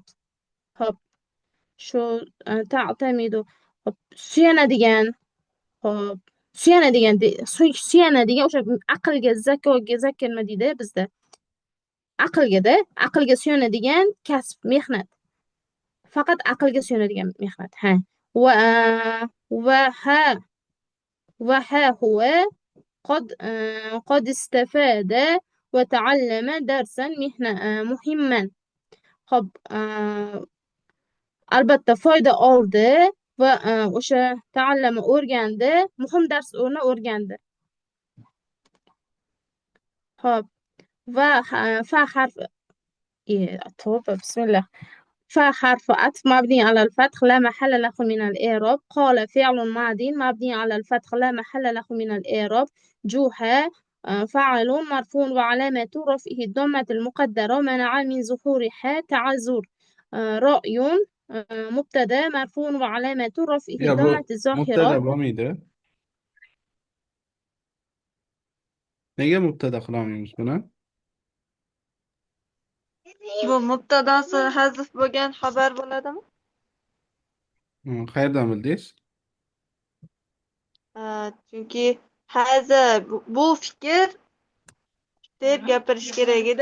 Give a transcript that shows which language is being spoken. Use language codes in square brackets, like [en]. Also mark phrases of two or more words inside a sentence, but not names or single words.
[uz] Hop shu ta'tamidu hop suyanadigan hop suyanadigan o'sha aqlga zakka nima deydi bizda aqlga suyanadigan kasb mehnat faqat aqlga suyanadigan mehnat ha va ha [ar] هو قد استفاد وتعلم درسا مهما. [uz] خب albatta foyda oldi va o'sha ta'allama o'rgandi muhim darsni o'rgandi. Hop va fa harfi [ar] توبة بسم الله. فحرف عطف مبني على الفتح لا محل له من الإعراب. قال فعل ماضي مبني على الفتح لا محل له من الإعراب. جوحا فعل مرفوع وعلامة رفعه الضمة المقدرة منع من ظهورها تعذر. رأي مبتدا مرفوع وعلامة رفعه [uz] Ya bu [ar] الضمة الظاهرة. [uz] mubtada bo'lmaydi. Nega mubtada qilamiz buni? Bu mubtadosi hazf bo'lgan xabar bo'ladimi? Qayerdan bildingiz? Chunki haza bu fikr deb gapirish kerak edi.